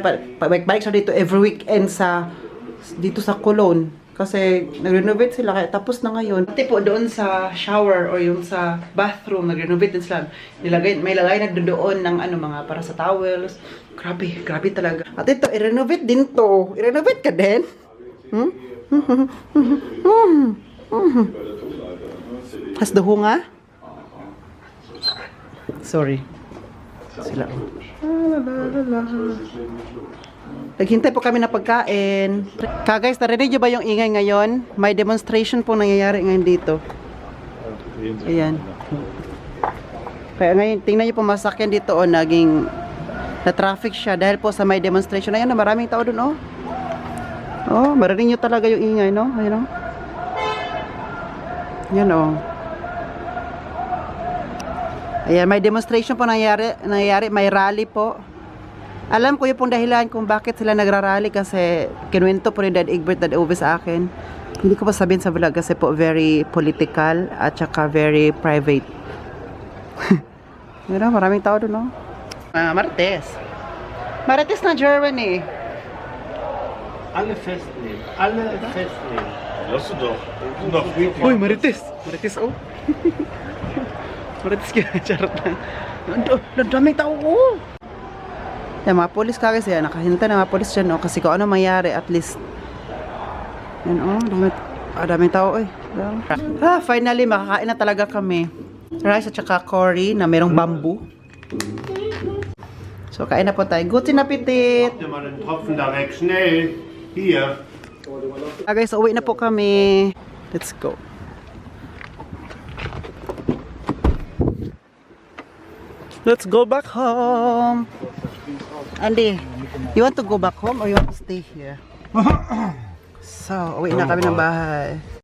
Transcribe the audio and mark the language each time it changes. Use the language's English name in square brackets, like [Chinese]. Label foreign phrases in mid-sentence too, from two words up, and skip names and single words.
[Filipino] Kaya balik siya dito [English] every weekend [Filipino] dito sa Colon. Kasi nag-renovate sila. Kaya tapos na ngayon. Pati po doon sa shower o yung sa bathroom, nag-renovate din sila. May lagay na doon ng mga para sa towels. Grabe, grabe talaga. At ito, i-renovate din to. I-renovate ka din? [German] Has the hunga? [English] Sorry. [Filipino] Sila. Naghintay po kami na pagkain. Guys, narinig niyo ba yung ingay ngayon? May demonstration po nangyayari ngayon dito. Ayan. Kaya ngayon, tingnan niyo po masakyan dito, naging na-traffic siya dahil po sa may demonstration. Ayan, maraming tao dun, oh. Oh, marinig niyo talaga yung ingay, no? Ayan, oh. Ayan, oh. Ayan, may demonstration po nangyayari, may rally po. Alam ko yung pong dahilan kung bakit sila nagrarally kasi kinuwento po ni Dad Egbert, Dad Ove sa akin. Hindi ko pa sabihin sa vlog kasi po very political at saka very private. Yun, maraming tao doon, no? Martes. Martes na Germany. [German] Alle festnehmen. Alle festnehmen. Lass du doch. Noch [Filipino] Uy, Marites. Marites, oh. Marites kaya, charot lang. Daming tao, oh. Yan, mga polis kasi yan. Nakahintay na mga polis dyan, oh. Kasi kung ano mangyari, at least. Yan, oh. Daming tao, eh. Ah, finally, makakain na talaga kami. Rice at saka curry na merong bamboo. So, kain na po tayo. [German] Guten Appetit! Mach dir mal den Tropfen da weg. Schnell. Hier. [Filipino] Guys, uwi na po kami. [English] Let's go. Let's go back home. Andy, you want to go back home or you want to stay here? So, [Filipino] uwi na kami ng bahay.